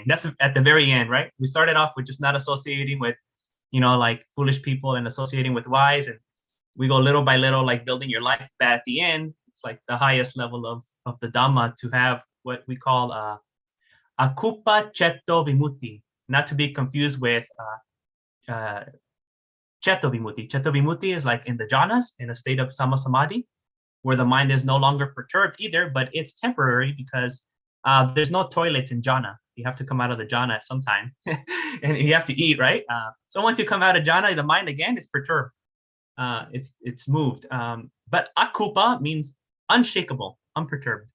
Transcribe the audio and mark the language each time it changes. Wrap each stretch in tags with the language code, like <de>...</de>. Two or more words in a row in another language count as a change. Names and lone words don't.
<en>That's at the very end, right? We started off with just not associating with, you know, like foolish people and associating with wise, and we go little by little, like building your life. But at the end, it's like the highest level of the Dhamma, to have what we call</en> <pi>akupa cetto vimutti,</pi> <en>not to be confused with</en> <pi>cetto vimutti. Cetto vimutti</pi> <en>is like in the jhanas, in a state of</en> <pi>sama samadhi,</pi> <en>where the mind is no longer perturbed either, but it's temporary because there's no toilet in jhana. You have to come out of the jhana at some time and you have to eat, right? So once you come out of jhana, the mind again is perturbed. It's moved. But akupa means unshakable, unperturbed.</en>